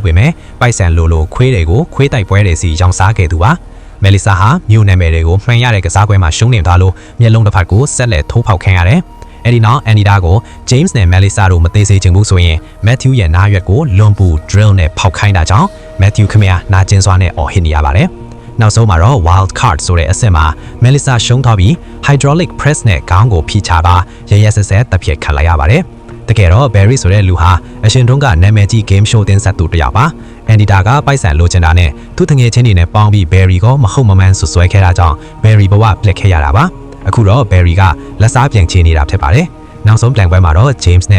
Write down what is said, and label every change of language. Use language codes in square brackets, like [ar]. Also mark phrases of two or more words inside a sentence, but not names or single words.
[my] ပေမဲ့ပိုက်ဆံလိုခွေးတွေကိုခွေးတိုက်ပွဲတွေစီရောင်းစားခဲ့သူပါ။ Melissa ဟာမြို့နယ်မယ်တွေကိုမှန်ရတဲ့ကစားပွဲမှာရှုံးနေသွားလို့မျက်လုံးတစ်ဖက်ကိုဆက်လက်ထိုးဖောက်ခံရတယ်။အဲဒီနောက် Anita ကို James နဲ့ Melissa တို့မသေးစေချင်ဘူးဆိုရင် Matthew ရဲ့နားရွက်ကိုလွန်ပူ drill နဲ့ဖောက်ခိုင်းတာကြောင့် Matthew ခင်ဗျာနာကျင်စွာနဲ့အော်ဟစ်နေရပါတယ်။နောက်ဆုံးမှာတော့ [en] wild card [my] ဆိုတဲ့အဆင့်မှာ Melissa ရှုံးသွားပြီး [en] hydraulic press [my] နဲ့ခေါင်းကိုဖိချပါရ ရဆက်ဆက်တပ်ဖြတ်ခံလိုက်ရပါတယ်။တကယ်တော့ Barry ဆိုတဲ့လူဟာအရှင်တုန်းကနာမည်ကြီး [en] game show [my] တင်ဆက်သူတစ်ယောက်ပါ။ Anita ကပိုက်ဆံလိုချင်တာနဲ့သူ့တငယ်ချင်းတွေနဲ့ပေါင်းပြီး Barry ကိုမဟုတ်မမှန်ဆွဆွဲခဲ့တာကြောင့် Barry ဘဝပလက်ခဲ့ရတာပါ။အခုတော့ Barry ကလက်စားပြန်ချေနေတာဖြစ်ပါတယ်။နောက်ဆုံးပြန်ပွဲမှာတော့ James နဲ့